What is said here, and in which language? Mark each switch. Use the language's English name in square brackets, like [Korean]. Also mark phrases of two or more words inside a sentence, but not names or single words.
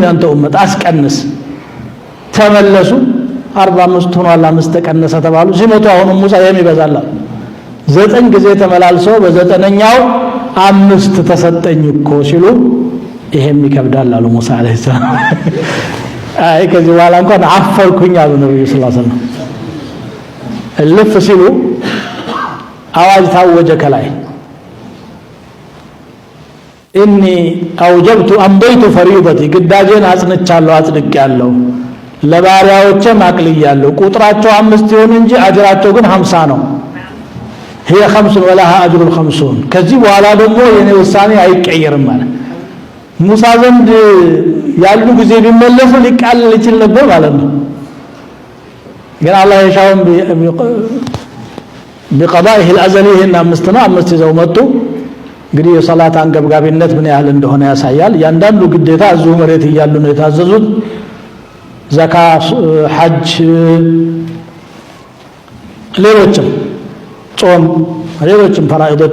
[Amharic] ያንተ ኡመት አስቀንስ። ተመለሱ። 45 ሆኗል፣ 5 ተቀነሰ ተባሉ። ሲመጡ አሁን ሙሳ የሚበዛላ 9 ጊዜ ተመላልሰው በ9ኛው 5 ተሰጠኝ እኮ ሲሉ ይሄም ይከብዳል አሉ ሙሳ [Arabic] عليه السلام። [Amharic] አይ ከዚህ በኋላ እንኳን አፈርኩኝ አሉ ነብዩ [Arabic] صلى الله عليه وسلم። [Amharic] እልፍ ሲሉ አዋጅ ታወጀ ከላይ [Arabic] إني أوجبت أمضيت فريضتي [Amharic] ግዳጄን አጽንቻለሁ፣ አጽድቄያለሁ፣ ለባሪያዎቼም አቅልያለሁ። ቁጥራቸው 5 ይሁን እንጂ አጅራቸው ግን 50 ነው። [Arabic] هي 5 ولها أجر 50። [Amharic] ከዚህ በኋላ ደግሞ የኔ ውሳኔ አይቀየርም ማለት ሙሳ ዘንድ ያሉ ጊዜ ቢመለሱ ሊቃለል ይችል ነበር ማለት ነው። ግን አላህ የሻውን [Arabic] بقضائه الأزلي هنا [Amharic] 5 ነው። 5 ይዘው መጡ። እንግዲህ የሰላት አንገብጋቢነት ምን ያህል እንደሆነ ያሳያል። ያንዳንዱ ግዴታ እዚሁ መሬት እያሉ ነው የታዘዙት። ዘካ፣ ሐጅ፣ ሌሎችም ጾም፣ ሌሎችም ፈራኢዶች